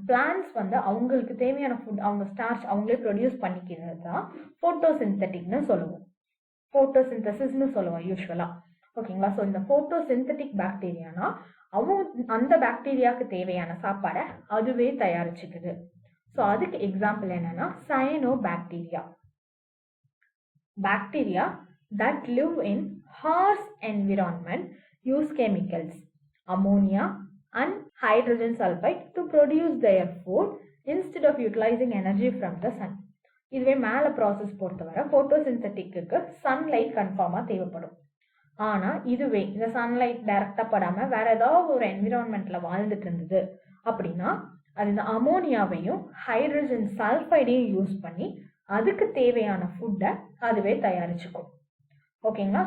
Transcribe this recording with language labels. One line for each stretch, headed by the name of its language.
Tamil: Plants அவங்களுக்கு தேவையான food அவங்க ஸ்டார்ச் அவங்களே ப்ரொடியூஸ் பண்ணிக்கிறது தான் போட்டோசிந்தட்டிக்னு சொல்லுவோம். போட்டோசிந்தசிஸ்னு சொல்லுவோம் யூஸ்வலா. ஓகேங்களா? ஸோ இந்த போட்டோசிந்தட்டிக் பாக்டீரியானா அந்த பாக்டீரியாவுக்கு தேவையான சாப்பாடை அதுவே தயாரிச்சுக்குது. ஸோ அதுக்கு எக்ஸாம்பிள் என்னன்னா cyano bacteria.
English: Bacteria that live in harsh environment use chemicals, ammonia and hydrogen sulfide to produce their food instead of utilizing energy from the sun.
Tamil: இதுவே மேல ப்ராசஸ் பொறுத்தவரை போட்டோசிந்தட்டிக்கு சன்லைட் கன்ஃபார்மா தேவைப்படும். ஆனா இதுவே இந்த சன்லைட் டைரக்டா படாம வேற ஏதாவது ஒரு என்விரான்மெண்ட்ல வாழ்ந்துட்டு இருந்தது அப்படின்னா அது இந்த அமோனியாவையும் ஹைட்ரஜன் சல்ஃபைடையும் யூஸ் பண்ணி அதுக்கு தேவையான ஃபுட்டை அதுவே தயாரிச்சுக்கும். ஓகேங்களா?